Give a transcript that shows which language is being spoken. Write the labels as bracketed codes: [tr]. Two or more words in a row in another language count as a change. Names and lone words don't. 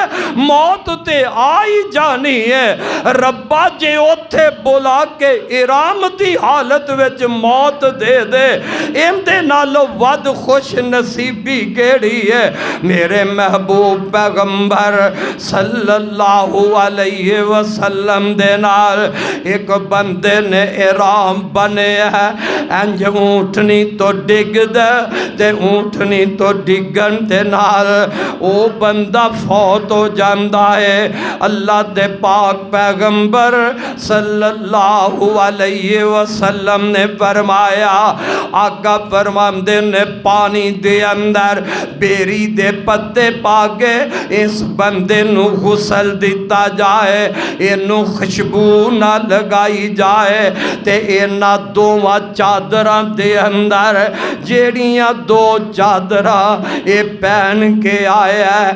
[pa] ਮੌਤ ਤੇ ਆ ਹੀ ਜਾਣੀ ਹੈ, ਰੱਬਾ ਜੇ ਉੱਥੇ ਬੁਲਾ ਕੇ ਇਹਰਾਮ ਦੀ ਹਾਲਤ ਵਿਚ ਮੌਤ ਦੇ ਦੇ, ਇਹਦੇ ਨਾਲੋਂ ਵੱਧ ਖ਼ੁਸ਼ਨਸੀਬੀ ਕਿਹੜੀ ਹੈ। ਮੇਰੇ ਮਹਿਬੂਬ ਪੈਗ਼ੰਬਰ [ar] صلى الله عليه وسلم [pa] ਦੇ ਨਾਲ ਇੱਕ ਬੰਦੇ ਨੇ ਇਹਰਾਮ ਬੰਨ੍ਹੇ ਹੈ, ਇੰਜ ਊਠਣੀ ਤੋਂ ਡਿੱਗਦਾ ਤੇ ਊਠਣੀ ਤੋਂ ਡਿੱਗਣ ਦੇ ਨਾਲ ਉਹ ਬੰਦਾ ਫ਼ੌਤ ਹੋ ਜਾਂਦਾ ਹੈ। ਅੱਲਾਹ ਦੇ ਪਾਕ ਪੈਗ਼ੰਬਰ [ar] صلى الله عليه وسلم [pa] ਨੇ ਫ਼ਰਮਾਇਆ, ਆਕਾ ਫ਼ਰਮਾਂਦੇ ਨੇ ਪਾਣੀ ਦੇ ਅੰਦਰ ਬੇਰੀ ਦੇ ਪੱਤੇ ਪਾ ਕੇ ਇਸ ਬੰਦੇ ਨੂੰ ਗ਼ੁਸਲ ਦਿੱਤਾ ਜਾਏ, ਇਹਨੂੰ ਖ਼ੁਸ਼ਬੂ ਨਾ ਲਗਾਈ ਜਾਏ, ਤੇ ਇਹਨਾਂ ਦੋਵਾਂ ਚਾਦਰਾਂ ਦੇ ਅੰਦਰ ਜਿਹੜੀਆਂ ਦੋ ਚਾਦਰਾਂ ਇਹ ਪਹਿਨ ਕੇ ਆਇਆ,